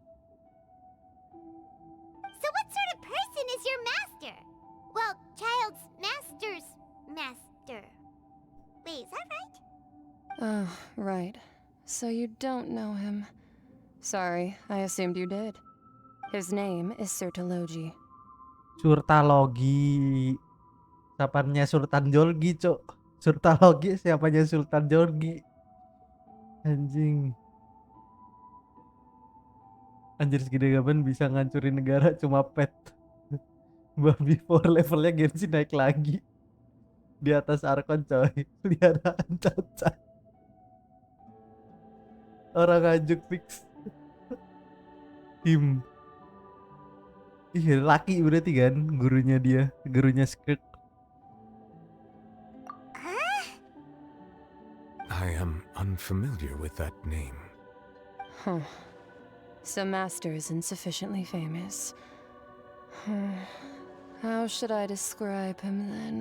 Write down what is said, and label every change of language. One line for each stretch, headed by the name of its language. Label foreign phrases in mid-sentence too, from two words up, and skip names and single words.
English: So what sort of person is your master? Well, Child's master's master. Wait, is that right? Oh, right. So you don't know him. Sorry, I assumed you did. His name is Surtalogi. Surtalogi.
Indonesian: Siapanya Sultan Jorgi, Cok. Surtalogi siapanya Sultan Jorgi. Anjing. Anjir segede gaban bisa ngancurin negara cuma pet. Babi 4 levelnya Genshin naik lagi. Di atas Archon coy. Peliharaan cacat. Orang ngajuk fix. Him. Ih, laki berarti kan gurunya dia, gurunya Skirk.
English: I am unfamiliar with that name. Huh. So Master isn't sufficiently famous. How should I describe him then?